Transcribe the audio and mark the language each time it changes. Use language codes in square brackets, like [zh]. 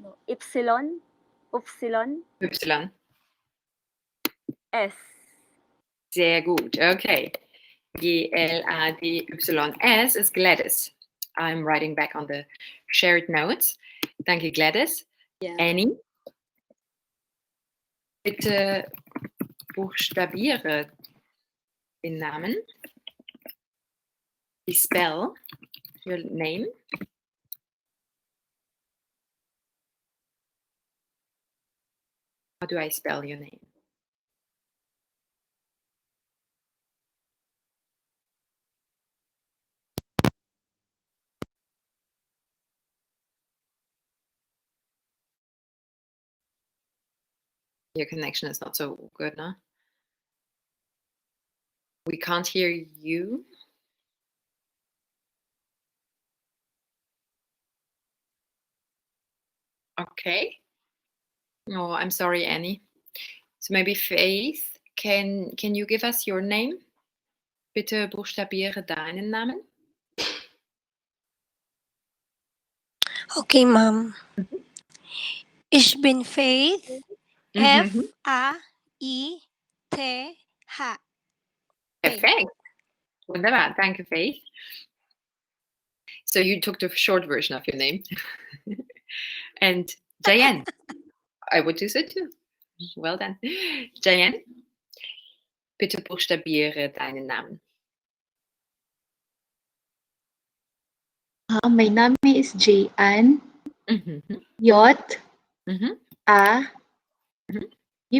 [en] Y. Y. S. Sehr gut. Okay. Gladys is Gladys. I'm writing back on the shared notes. [de] Danke, Gladys. Ja. Annie? Bitte buchstabiere den Namen. [en] Spell your name. How do I spell your name? Your connection is not so good, no? We can't hear you. Okay. Oh, I'm sorry, Annie. So maybe Faith, can you give us your name? [de] Bitte buchstabiere deinen Namen. Okay, ma'am. Ich bin Faith. Mhm. F-A-I-T-H. Perfekt. Wunderbar. Danke, Faith. [en] So you took the short version of your name. And Diane, I would do so too. Well done. [de] Diane, bitte buchstabiere deinen Namen. [en] My name is J-Ann. Mhm. J Mhm. A Mhm. Y